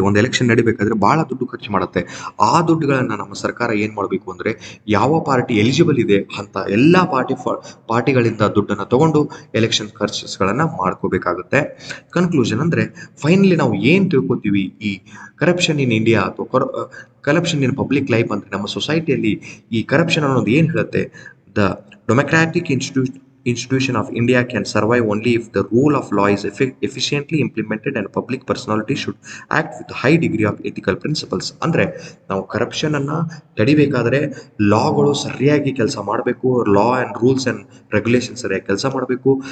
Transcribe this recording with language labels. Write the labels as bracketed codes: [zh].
[kn] ಒಂದು ಎಲೆಕ್ಷನ್ ನಡಿಬೇಕಾದ್ರೆ ಭಾಳ ದುಡ್ಡು ಖರ್ಚು ಮಾಡುತ್ತೆ. ಆ ದುಡ್ಡುಗಳನ್ನು ನಮ್ಮ ಸರ್ಕಾರ ಏನು ಮಾಡಬೇಕು ಅಂದರೆ ಯಾವ ಪಾರ್ಟಿ ಎಲಿಜಿಬಲ್ ಇದೆ ಅಂತ ಎಲ್ಲ ಪಾರ್ಟಿಗಳಿಂದ ದುಡ್ಡನ್ನು ತೊಗೊಂಡು ಎಲೆಕ್ಷನ್ ಖರ್ಚಸ್ಗಳನ್ನು ಮಾಡ್ಕೋಬೇಕಾಗುತ್ತೆ. ಕನ್ಕ್ಲೂಷನ್ ಅಂದರೆ ಫೈನಲಿ ನಾವು ಏನು ತಿಳ್ಕೊತೀವಿ, ಈ ಕರಪ್ಷನ್ ಇನ್ ಇಂಡಿಯಾ ಅಥವಾ ಕರಪ್ಷನ್ ಇನ್ ಪಬ್ಲಿಕ್ ಲೈಫ್ ಅಂದರೆ ನಮ್ಮ ಸೊಸೈಟಿಯಲ್ಲಿ ಈ ಕರಪ್ಷನ್ ಅನ್ನೋದು ಏನು ಹೇಳುತ್ತೆ? [en] The democratic institution of India can survive only if the rule of law is efficiently implemented and public personality should act with a high degree of ethical principles. [kn] ಅಂದರೆ ನಾವು ಕರಪ್ಷನನ್ನು ತಡಿಬೇಕಾದ್ರೆ ಲಾಗಳು ಸರಿಯಾಗಿ ಕೆಲಸ ಮಾಡಬೇಕು, law and rules and regulation ಸರಿಯಾಗಿ ಕೆಲಸ ಮಾಡಬೇಕು.